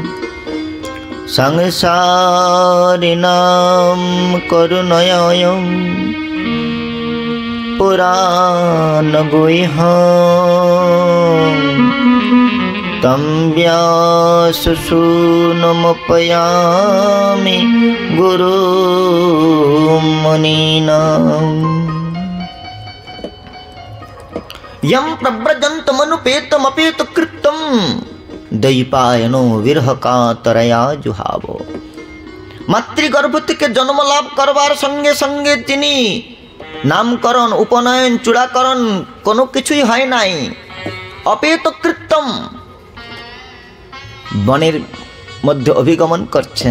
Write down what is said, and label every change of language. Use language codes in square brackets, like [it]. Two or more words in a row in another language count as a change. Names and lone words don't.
[sa] संसारिणां करुणयायं पुराणगुह्यं तं व्याससूनुमुपयामि गुरुं मुनीनाम्। यं प्रव्रजन्तमनुपेतमपेतकृत्यं दैपायनो विरहकातरया जुहावो। [bn] মাতৃগর্ভ থেকে জন্ম লাভ করবার সঙ্গে সঙ্গে তিনি নামকরণ, উপনয়ন, চূড়াকরণ কোনো কিছুই হয় নাই। অপেতকৃত্যম, বনের মধ্যে অভিগমন করছেন।